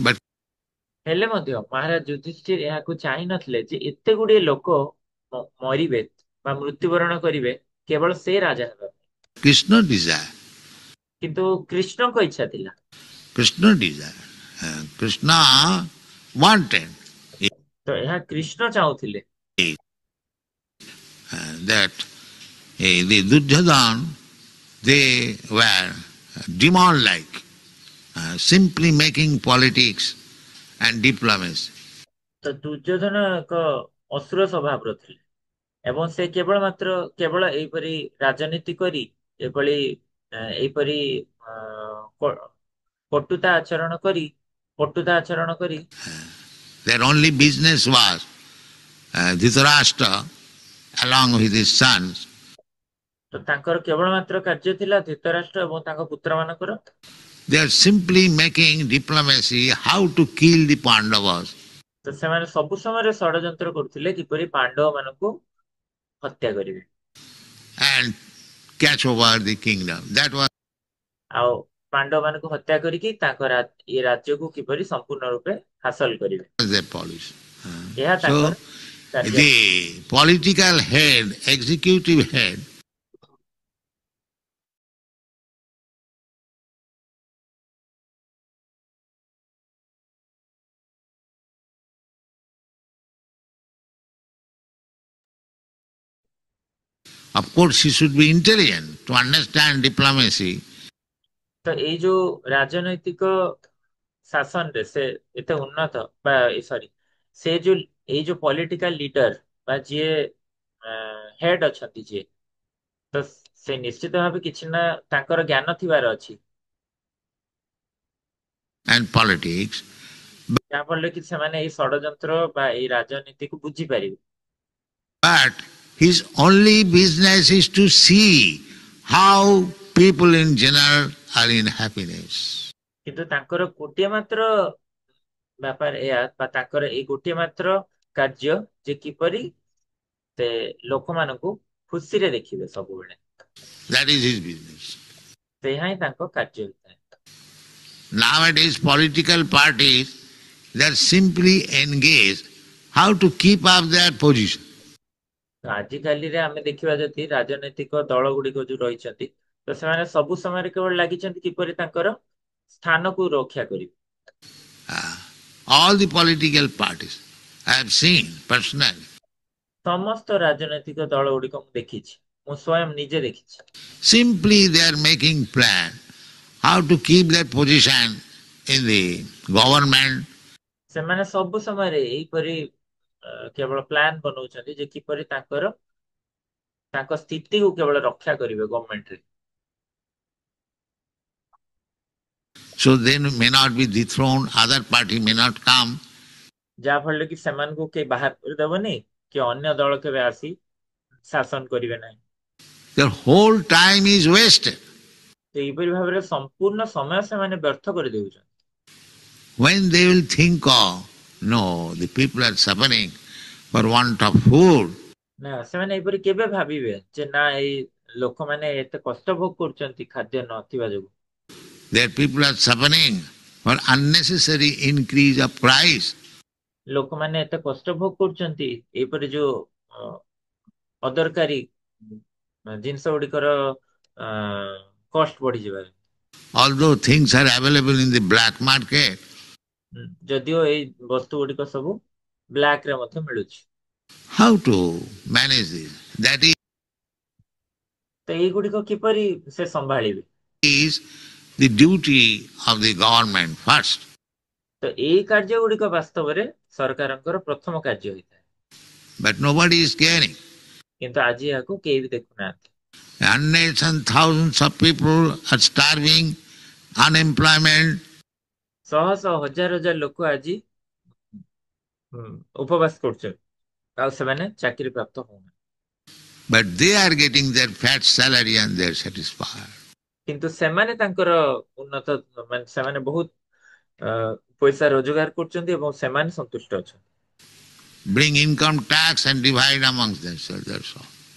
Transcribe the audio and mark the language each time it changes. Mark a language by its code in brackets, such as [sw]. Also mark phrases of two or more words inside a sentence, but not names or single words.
[en] But [or] ହେଲେ ମଧ୍ୟ ମହାରାଜ ଯୁଧିଷ୍ଠିର ଏହାକୁ ଚାହିଁ ନଥିଲେ ଯେ ଏତେ ଗୁଡିଏ ଲୋକ ମରିବେ ବା ମୃତ୍ୟୁବରଣ କରିବେ କେବଳ ସେ ରାଜା ହେବା ପାଇଁ। [en] Krishna desired. [or] କିନ୍ତୁ କୃଷ୍ଣଙ୍କ ଇଚ୍ଛା ଥିଲା। [en] Krishna desired. Krishna wanted [or] ତ ଏହା କୃଷ୍ଣ ଚାହୁଁଥିଲେ [en] that the Duryodhana, they were demon-like, simply making politics and diplomacy. [or] ତ ଦୁର୍ଯ୍ୟୋଧନ ଏକ ଅସୁର ସ୍ୱଭାବର ଥିଲେ ଏବଂ ସେ କେବଳ ଏହିପରି ରାଜନୀତି କରି ଏହିପରି ପଟୁତା ଆଚରଣ କରି [en] Their only business was Dhritarashtra along with his sons. [or] ତ ତାଙ୍କର କେବଳ ମାତ୍ର କାର୍ଯ୍ୟ ଥିଲା ଧୃତରାଷ୍ଟ୍ର ଏବଂ ତାଙ୍କ ପୁତ୍ରମାନଙ୍କର। [en] They are simply making diplomacy how to kill the Pandavas. [or] ତ ସେମାନେ ସବୁ ସମୟରେ ଷଡ଼ଯନ୍ତ୍ର କରୁଥିଲେ କିପରି ପାଣ୍ଡବ ମାନଙ୍କୁ ହତ୍ୟା କରିବେ [en] and catch over the kingdom. That was [or] ଆଉ ପାଣ୍ଡବ ମାନଙ୍କୁ ହତ୍ୟା କରିକି ତାଙ୍କ ଏ ରାଜ୍ୟକୁ କିପରି ସମ୍ପୂର୍ଣ୍ଣ ରୂପେ ହାସଲ କରିବେ, [en] their policy. [or] ଏହା ତାଙ୍କର [en] So [or] କାର୍ଯ୍ୟ। [en] the political head, executive head, of course he should be intelligent to understand diplomacy. [or] ତ ଏଇ ଯୋଉ ରାଜନୈତିକ ଶାସନରେ ସେ ଏତେ ଉନ୍ନତ ବା ସେ ଯୋଉ ଏଇ ଯୋଉ [en] political leader [or] ବା ଯିଏ ହେଡ୍ ଅଛନ୍ତି ଯିଏ, ତ ସେ ନିଶ୍ଚିତ ଭାବେ କିଛି ନା ତାଙ୍କର ଜ୍ଞାନ ଥିବାର ଅଛି [en] And politics, [or] ଯାହାଫଳରେ କି ସେମାନେ ଏଇ ଷଡ଼ଯନ୍ତ୍ର ବା ଏଇ ରାଜନୀତିକୁ ବୁଝିପାରିବେ। [en] but his only business is to see how people in general are in happiness. [or] କିନ୍ତୁ ତାଙ୍କର ଗୋଟିଏ ମାତ୍ର ବ୍ୟାପାର ଏହା ବା ତାଙ୍କର ଏଇ ଗୋଟିଏ ମାତ୍ର କାର୍ଯ୍ୟ ଯେ କିପରି ସେ ଲୋକମାନଙ୍କୁ ଖୁସିରେ ଦେଖିବେ ସବୁବେଳେ, [en] That is his business. [or] ସେହା ହିଁ ତାଙ୍କ କାର୍ଯ୍ୟ ହୋଇଥାଏ। [en] Nowadays political parties, they are simply engaged how to keep up their position. [or] ତ ଆଜିକାଲିରେ ଆମେ ଦେଖିବା ଯଦି ରାଜନୈତିକ ଦଳ ଗୁଡିକ ଯୋଉ ରହିଛନ୍ତି ତ ସେମାନେ ସବୁ ସମୟରେ କେବଳ ଲାଗିଛନ୍ତି କିପରି ତାଙ୍କର ସ୍ଥାନକୁ ରକ୍ଷା କରିବେ। [en] All the political parties, I have seen personally, [or] ସମସ୍ତ ରାଜନୈତିକ ଦଳ ଗୁଡିକ ମୁଁ ଦେଖିଛି, ମୁଁ ସ୍ୱୟଂ ନିଜେ ଦେଖିଛି। [en] simply they are making plan how to keep their position in the government. [or] ସେମାନେ ସବୁ ସମୟରେ ଏହିପରି କେବଳ ପ୍ଲାନ ବନଉଛନ୍ତି ଯେ କିପରି ତାଙ୍କ ସ୍ଥିତିକୁ କେବଳ ରକ୍ଷା କରିବେ ଗଭର୍ଣ୍ଣମେଣ୍ଟରେ। [en] So they may not be dethroned, other party may not come. [or] ଯାହା ଫଳରେ କି ସେମାନଙ୍କୁ କେହି ବାହାର କରିଦେବନି କି ଅନ୍ୟ ଦଳ କେବେ ଆସି ଶାସନ କରିବେ ନାହିଁ। [en] Their whole time is wasted. [or] ତ ଏହିପରି ଭାବରେ ସମ୍ପୂର୍ଣ୍ଣ ସମୟ ସେମାନେ ବ୍ୟର୍ଥ କରିଦେଉଛନ୍ତି। [en] When they will think of, no, the people are suffering for want of food, [or] ନା ସେମାନେ ଏହିପରି କେବେ ଭାବିବେ ଯେ ନା ଏଇ ଲୋକମାନେ ଏତେ କଷ୍ଟ ଭୋଗ କରୁଛନ୍ତି ଖାଦ୍ୟ ନଥିବା ଯୋଗୁଁ। [en] their people are suffering for unnecessary increase of price. [or] ଲୋକମାନେ ଏତେ କଷ୍ଟ ଭୋଗ କରୁଛନ୍ତି ଏହିପରି ଯୋଉ ଅଦରକାରୀ ଜିନିଷ ଗୁଡିକର କଷ୍ଟ ବଢିଯିବାରେ। [en] Although things are available in the black market, [or] ଯଦିଓ ଏଇ ବସ୍ତୁ ଗୁଡିକ ସବୁ ବ୍ଲାକ ରେ ମଧ୍ୟ ମିଳୁଛି। [en] how to manage this? That [or] ତ ଏଇଗୁଡିକ କିପରି ସେ ସମ୍ଭାଳିବେ? [en] is the duty of the government first. [or] ତ ଏଇ କାର୍ଯ୍ୟ ଗୁଡିକ ବାସ୍ତବରେ ସରକାରଙ୍କର ପ୍ରଥମ କାର୍ଯ୍ୟ ହୋଇଥାଏ, [en] But nobody is caring. [or] କିନ୍ତୁ ଆଜି ଏହାକୁ କେହି ବି ଦେଖୁନାହାନ୍ତି। [en] Hundreds and thousands of people are starving, unemployment. [or] ଶହ ଶହ ହଜାର ହଜାର ଲୋକ ଆଜି ଉପବାସ କରୁଛନ୍ତି ଆଉ ସେମାନେ ଚାକିରି ପ୍ରାପ୍ତ ହଉନାହାନ୍ତି। [en] But they are getting their fat salary and they are satisfied. [or] କିନ୍ତୁ ସେମାନେ ତାଙ୍କର ଉନ୍ନତ ମାନେ ସେମାନେ ବହୁତ ପଇସା ରୋଜଗାର କରୁଛନ୍ତି ଏବଂ ସେମାନେ ସନ୍ତୁଷ୍ଟ ଅଛନ୍ତି। [en] Bring income tax and divide amongst themselves, that's all.